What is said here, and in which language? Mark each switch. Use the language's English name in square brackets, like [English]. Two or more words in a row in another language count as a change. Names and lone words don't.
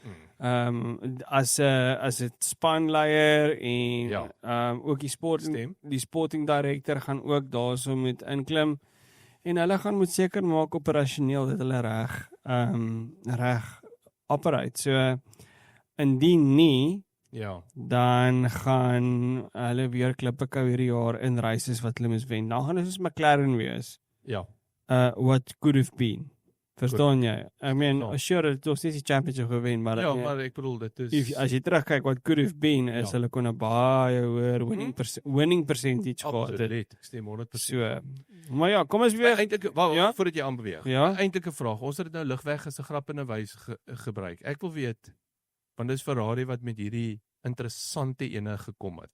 [Afrikaans] As 'n spanleier en ook die [English] sporting director [Afrikaans] gaan ook daarso moet inklim en hulle gaan moet seker maak operasioneel dat hulle reg operate. So indien nie, dan gaan hulle weer klippekou hierdie jaar in races wat hulle moes wen. Dan gaan dit soos McLaren wees. Ja. [English] What could have been. [Afrikaans] Verstaan jy? [English] I mean, sure, [Afrikaans] het was steeds die championship gewen, maar maar ek bedoel dit is as jy terugkyk wat [English] could have been [Afrikaans] is hulle kon 'n baie hoër [English] winning percentage [Afrikaans] gehad het. Absoluut, ek stem 100%. So, maar ja, kom ons weer eintlik voordat jy aanbeweeg. Eintlik 'n vraag. Ons het dit nou ligweg as 'n grappende wys gebruik. Ek wil weet, want dis Ferrari wat met hierdie interessante ene gekom het.